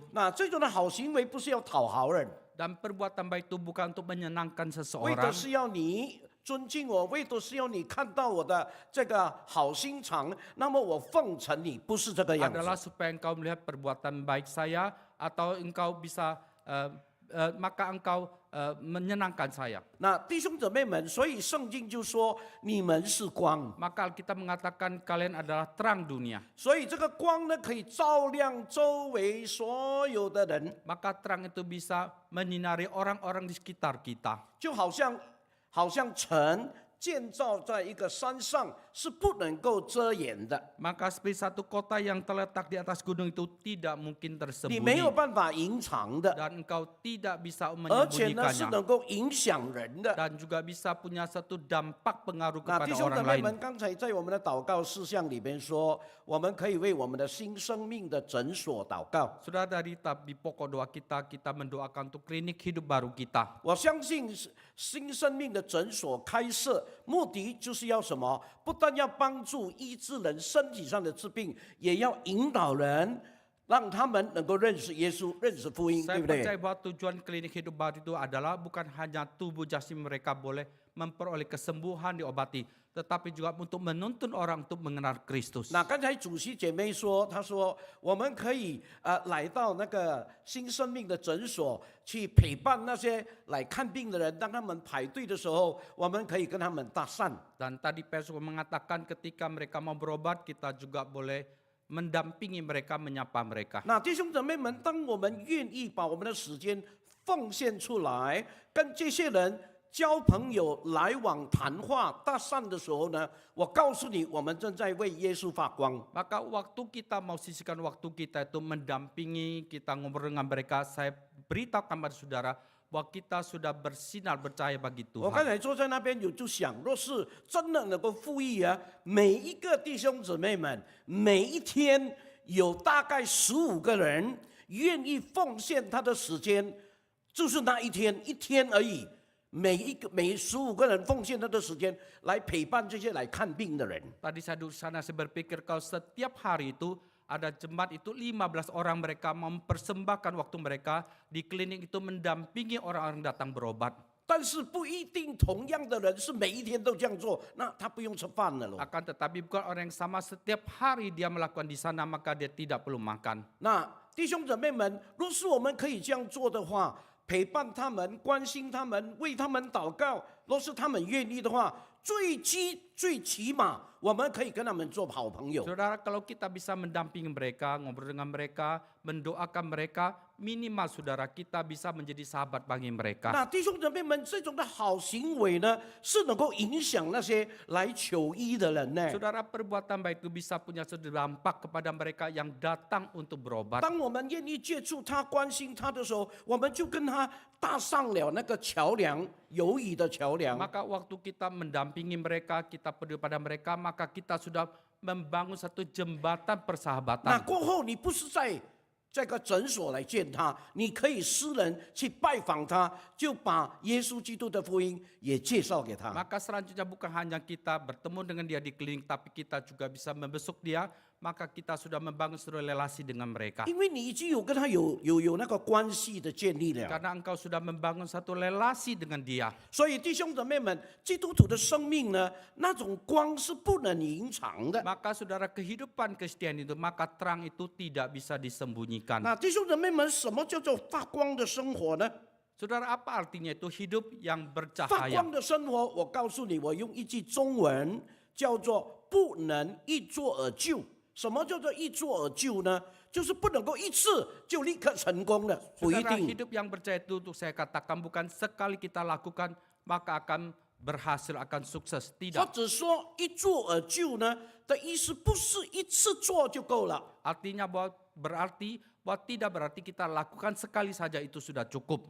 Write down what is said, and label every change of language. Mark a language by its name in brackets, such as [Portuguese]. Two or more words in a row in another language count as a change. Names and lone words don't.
[Chinese] 那这种的好行为不是要讨好人， [Indonesian] Dan perbuatan baik itu bukan untuk menyenangkan [Chinese] 为的 [Indonesian] seseorang. [Chinese] 是要你尊敬我，为的是要你看到我的这个好心肠，那么我奉承你，不是这个样 [Indonesian] Adalah [Chinese] 子。 [Indonesian] supaya engkau melihat perbuatan baik saya, atau engkau bisa maka engkau menyenangkan saya. [Chinese] 那弟兄姊妹们，所以圣经就说你们是光， [Indonesian] Maka kita mengatakan kalian adalah terang dunia. [Chinese] 所以这个光呢，可以照亮周围所有的人， [Indonesian] Maka terang itu bisa menyinari orang-orang di sekitar kita. [Chinese] 就好像城建造在一个山上是不能够遮掩的， [Indonesian] Maka seperti satu kota yang terletak di atas gunung itu tidak mungkin [Chinese] 你没有 [Indonesian] tersembunyi. [Chinese] 办法隐藏的， [Indonesian] Dan engkau tidak bisa [Chinese] 而且呢是 [Indonesian] menyembunyikannya. [Chinese] 能够影响人的。 [Indonesian] Dan juga bisa punya satu dampak pengaruh [Chinese] 那 [Indonesian] kepada [Chinese] 弟兄姊 [Indonesian] orang [Chinese] 妹 [Indonesian] lain. [Chinese] 们，刚才在我们的祷告事项里边说，我们可以为我们的新生命的诊所祷告。 [Indonesian] Sudah dari di pokok doa kita, kita mendoakan untuk klinik hidup baru kita. [Chinese] 我相信新生命的诊所开设，目的就是要什么？不但要帮助医治人身体上的治病，也要引导人，让他们能够认识耶稣，认识福音，对 [Indonesian] Saya [Chinese] 不对？ [Indonesian] percaya bahwa tujuan klinik hidup baru itu adalah bukan hanya tubuh jasmani mereka boleh memperoleh kesembuhan diobati, tetapi juga untuk menuntun orang untuk mengenal Kristus. [Chinese] 那刚才主席姐妹说，她说我们可以来到那个新生命的诊所去陪伴那些来看病的人，当他们排队的时候，我们可以跟他们搭讪。 [Indonesian] Dan tadi Pastor mengatakan ketika mereka mau berobat, kita juga boleh mendampingi mereka, menyapa mereka. [Chinese] 那弟兄姊妹们，当我们愿意把我们的时间奉献出来，跟这些人交朋友、来往、谈话、搭讪的时候呢，我告诉你，我们正在为耶稣发光。 [Indonesian] Maka waktu kita mau sisihkan waktu kita itu mendampingi, kita ngobrol dengan mereka, saya beritahukan pada saudara bahwa kita sudah bersinar bercahaya bagi [Chinese] 我刚 [Indonesian] Tuhan. [Chinese] 才坐在那边就想，若是真的能够富裕啊，每一个弟兄姊妹们，每一天有大概15个人愿意奉献他的时间，就是那一天而已。每15个人奉献他的时间来陪伴这些来看病的人。 [Indonesian] Tadi saya duduk sana, saya berpikir kalau setiap hari itu ada jemaat itu 15 orang mereka mempersembahkan waktu mereka di klinik itu mendampingi orang-orang datang berobat. [Chinese] 但是不一定同样的人是每一天都这样做，那他不用吃饭了咯。 [Indonesian] Akan tetapi bukan orang yang sama setiap hari dia melakukan di sana, maka dia tidak perlu makan. [Chinese] 那弟兄姊妹们，若是我们可以这样做的话，陪伴他们、关心他们、为他们祷告，若是他们愿意的话，最起码我们可以跟他们做好朋友。 [Indonesian] Saudara, kalau kita bisa mendampingi mereka, ngobrol dengan mereka, mendoakan mereka, minimal saudara kita bisa menjadi sahabat bagi mereka. [Chinese] 那弟兄姊妹们，这种的好行为呢，是能够影响那些来求医的人呢。 [Indonesian] Saudara, perbuatan baik itu bisa punya dampak kepada mereka yang datang untuk berobat. [Chinese] 当我们愿意接触他、关心他的时候，我们就跟他搭上了那个桥梁，友谊的桥梁。 [Indonesian] Maka waktu kita mendampingi mereka, kita peduli pada mereka, maka kita sudah membangun satu jembatan [Chinese] 那 [Indonesian] persahabatan. [Chinese] 过后，你不是在这个诊所来见他，你可以私人去拜访他，就把耶稣基督的福音也介绍给他。 [Indonesian] Maka selanjutnya bukan hanya kita bertemu dengan dia di klinik, tapi kita juga bisa membesuk dia, maka kita sudah membangun seluruh relasi dengan mereka. [Chinese] 因为你已经有跟他有那个关系的建立了， [Indonesian] Karena engkau sudah membangun satu relasi dengan dia. [Chinese] 所以弟兄姊妹们，基督徒的生命呢，那种光是不能隐藏的。 [Indonesian] Maka saudara, kehidupan Kristen itu, maka terang itu tidak bisa disembunyikan. [Chinese] 那弟兄姊妹们，什么叫做发光的生活呢？ [Indonesian] Saudara, apa artinya itu hidup yang [Chinese] 发 [Indonesian] bercahaya? [Chinese] 光的生活，我告诉你，我用一句中文叫做“不能一蹴而就”。什么叫做一蹴而就呢？就是不能够一次就立刻成功的，不一 [Indonesian] Saudara, [Chinese] 定。 [Indonesian] hidup yang bercahaya itu untuk saya katakan bukan sekali kita lakukan maka akan berhasil, akan sukses. [Chinese] 或 [Indonesian] Tidak. [Chinese] 者说一蹴而就呢的意思，不是一次做就够了。 [Indonesian] Artinya bahwa tidak berarti kita lakukan sekali saja itu sudah cukup.